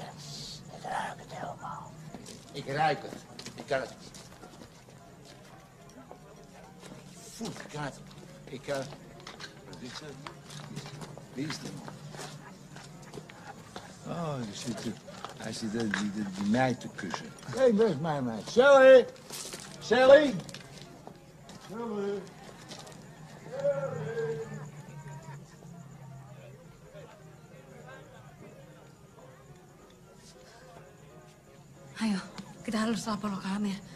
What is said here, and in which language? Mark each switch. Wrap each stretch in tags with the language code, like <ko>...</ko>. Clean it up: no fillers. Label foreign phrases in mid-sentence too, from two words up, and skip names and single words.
<nl>Ik ruik het helemaal. Ik ruik het. Ik kan het. Voel, ik kan het. Ik kan het. Wie is die man? Oh, hij zit die meid te kussen. Hé, waar is mijn meid? Sally! Sally! Sally!</nl> <id>Ayo, kita harus lapor ke Amir.</id>